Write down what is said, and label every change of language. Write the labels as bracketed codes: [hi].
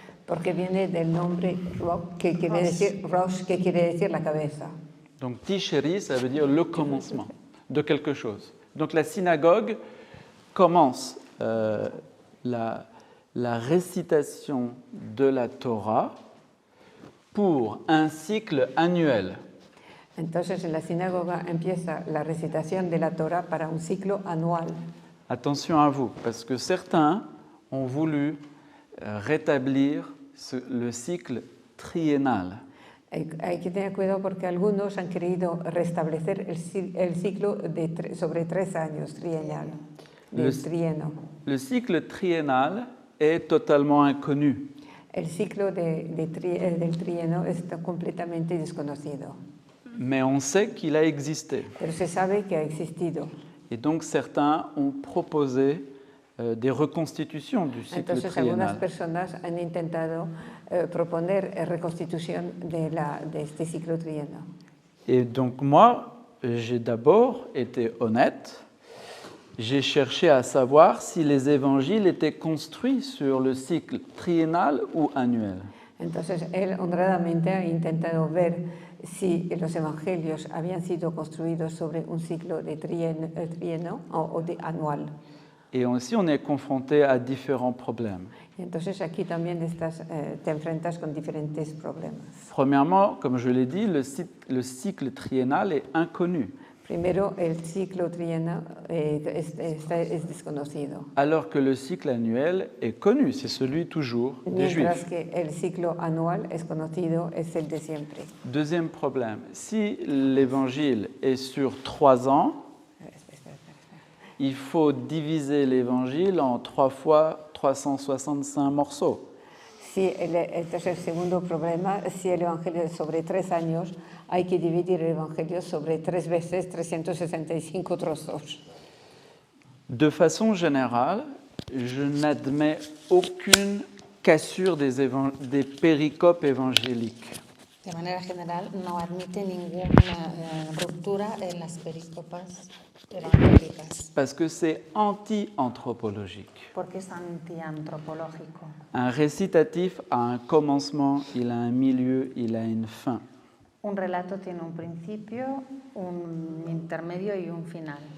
[es] Porque viene del nombre que quiere decir Rosh, que quiere decir la cabeza. [fr] Donc Tishri, ça veut dire le commencement de quelque chose. Donc la synagogue commence la récitation de la Torah pour un cycle annuel. [es] Entonces en la sinagoga empieza la recitación de la Torah para un ciclo anual. [fr] Attention à vous, parce que certains ont voulu rétablir le cycle triennal. [es] Hay que tener cuidado porque algunos han querido restablecer el ciclo sobre 3 años, trienal, trieno. [fr] Le cycle triennal est totalement inconnu. [es] El ciclo del trieno está completamente desconocido. [fr] Mais on sait qu'il a existé. [es] Pero se sabe que ha existido. [fr] Et donc certains ont proposé des reconstitutions du cycle [es] Entonces algunas [fr] triennal. [es] personas han intentado proponer reconstitución de este ciclo trieno. [fr] Et donc moi, j'ai d'abord été honnête. J'ai cherché à savoir si les évangiles étaient construits sur le cycle triennal ou annuel. [es] Entonces él honradamente ha intentado ver si los evangelios habían sido construidos sobre un ciclo de trieno o de anual. [fr] Et aussi, on est confronté à différents problèmes. [es] Y entonces aquí también te enfrentas con diferentes problemas. [fr] Premièrement, comme je l'ai dit, le cycle triennal est inconnu. [es] Primero, el ciclo trieno es desconocido. [fr] Alors que le cycle annuel est connu, c'est celui toujours des [es] Mientras [fr] Juifs. [es] que el ciclo anual es conocido, es el de siempre. [fr] Deuxième problème, si l'évangile est sur 3 ans, il faut diviser l'évangile en 3 fois 365 morceaux. [es] Entonces el segundo problema, si el evangelio es sobre 3 años, hay que dividir el evangelio sobre 3 veces 365 trozos. [fr] De façon générale, je n'admets aucune cassure des péricopes évangéliques. [es] De manera general, no admite ninguna ruptura en las pericopas evangélicas, [fr] Parce que c'est anti-anthropologique. [es] porque es antiantropológico. [fr] Un récitatif a un commencement, il a un milieu, il a une fin. [es] Un relato tiene un principio, un intermedio y un final.